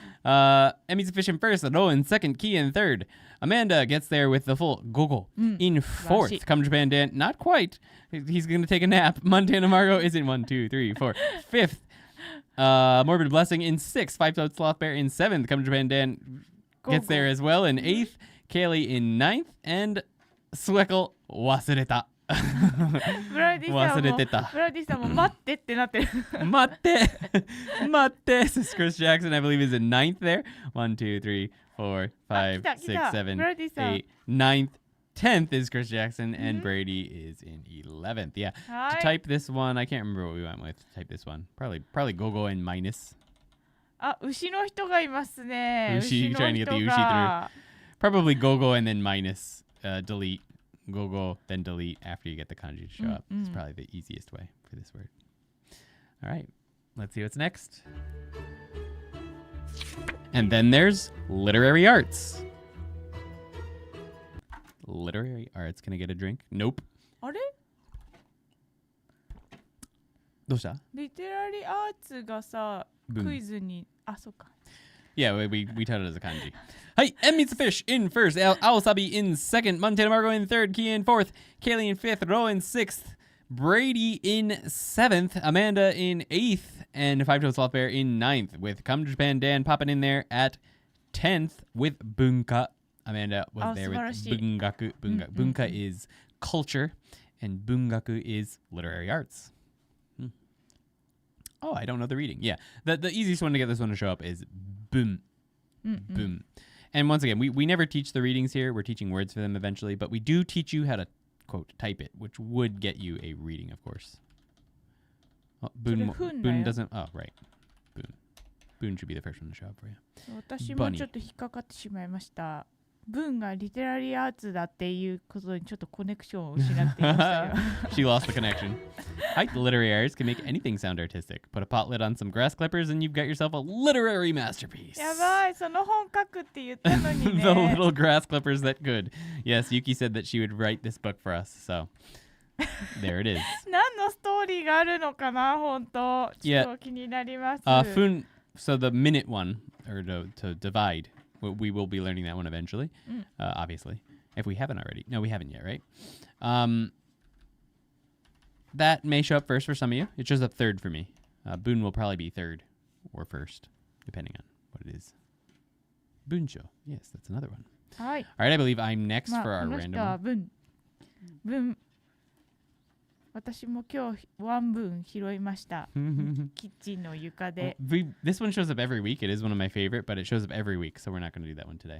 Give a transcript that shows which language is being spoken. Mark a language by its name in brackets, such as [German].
[English] And meets the fish in first, Ro in second, Ki in third. Amanda gets there with the full gogo in fourth. Come Japan Dan, not quite. He's going to take a nap. Montana Margo is in 1, 2, 3, 4. Fifth. Morbid Blessing in sixth. Five-Toed Sloth Bear in seventh. Come Japan Dan gets there as well in eighth. Kaylee in ninth. And Sweckle, [Japanese] wasureta. ブラディさんもブラディさんも待ってってなってる。待って Matte. [English] Says Chris Jackson, I believe, is in ninth there. 1, 2, 3, 4, 5, 6, 7, 8, 9th. 10th is Chris Jackson, and Brady is in 11th. Yeah. To type this one, I can't remember what we went with. To type this one. Probably Gogo and minus. [Japanese] あ、牛の人がいますね。 [English] Ushi, trying to get the Ushi through. Probably Gogo and then minus. Delete. Gogo, then delete after you get the kanji to show up. It's probably the easiest way for this word. All right. Let's see what's next. And then there's literary arts. Literary arts. Can I get a drink? Nope. [Japanese] あれどうした？リテラリーアーツがさ、クイズに、あ、そうか。 [English] Yeah, we taught it as a kanji. Hi, M meets the fish in first. Awasabi in second. Montana Margo in third. Kia in fourth. Kaylee in fifth. Ro in sixth. Brady in seventh. Amanda in eighth. And Five-Toed Sloth Bear in ninth. With Come Japan Dan popping in there at 10th with Bunka. Amanda was there with Bungaku. Bunka is culture. And Bungaku is literary arts. Oh, I don't know the reading. Yeah. The easiest one to get this one to show up is boom. Boom. And once again, we never teach the readings here. We're teaching words for them eventually, but we do teach you how to, quote, type it, which would get you a reading, of course. Oh, boon doesn't... Oh, right. Boon. Boon should be the first one to show up for you. [Japanese] 私もちょっと引っかかってしまいました。文がリテラリーアーツだっていうことにちょっとコネクションを失っていましたよ。 [English] She lost the connection. Hi, literary arts can make anything sound artistic. Put a pot lid on some grass clippers and you've got yourself a literary masterpiece. [Japanese] やばい、その本書くって言ったのにね。 [English] The little grass clippers that could. Yes, Yuki said that she would write this book for us, so there it is. [Japanese] 何のストーリーがあるのかな、本当。ちょっと気になります。 [English] So the minute one, or to divide. We will be learning that one eventually, obviously, if we haven't already. No, we haven't yet, right? That may show up first for some of you. It shows up third for me. Boon will probably be third or first, depending on what it is. Bunsho. Yes, that's another one. All right, I believe I'm next for our random one. [Japanese] 私も今日ワンブン拾いました。キッチンの床で。 [English] This one shows up every week. It is one of my favorite, but it shows up every week, so we're not going to do that one today.